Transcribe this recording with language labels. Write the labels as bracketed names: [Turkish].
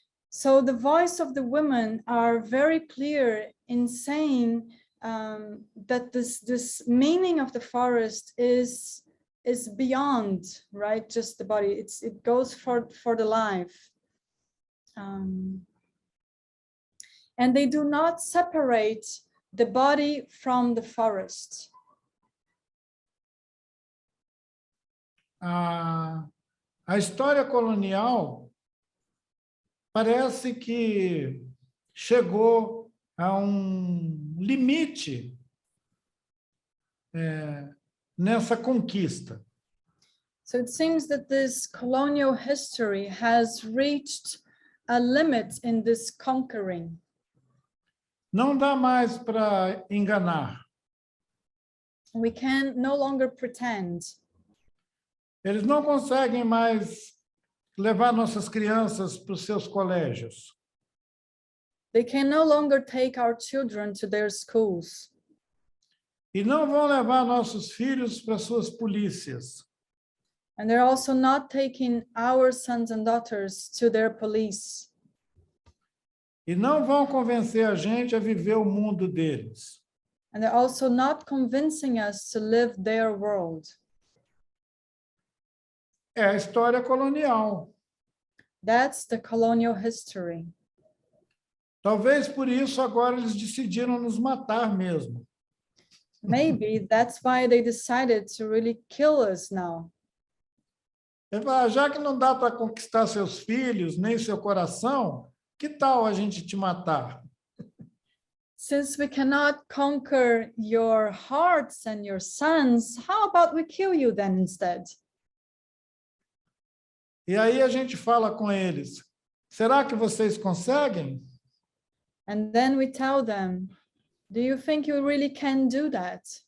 [English] So the voice of the women are very clear in saying that this meaning of the forest is beyond, right, just the body. It goes for the life. And they do not separate the body from the forest. [Portuguese] A história colonial parece que chegou a limite nessa conquista. [English] So it seems that this colonial history has reached a limit in this conquering. [Portuguese] Não dá mais para enganar. [English] We can no longer pretend. [Portuguese] Eles não conseguem mais levar nossas crianças para os seus colégios. [English] They can no longer take our children to their schools. [Portuguese] E não vão levar nossos filhos para suas polícias. [English] And they're also not taking our sons and daughters to their police. [Portuguese] E não vão convencer a gente a viver o mundo deles. [English] And they're also not convincing us to live their world. [Portuguese] É a história colonial. [English] That's the colonial history. [Portuguese] Talvez por isso agora eles decidiram nos matar mesmo. [English] Maybe that's why they decided to really kill us now. [Portuguese] Ele fala, já que não dá para conquistar seus filhos, nem seu coração, que tal a gente te matar? [English] Since we cannot conquer your hearts and your sons, how about we kill you then instead? [Portuguese] E aí a gente fala com eles, será que vocês conseguem? [English] And then we tell them, do you think you really can do that?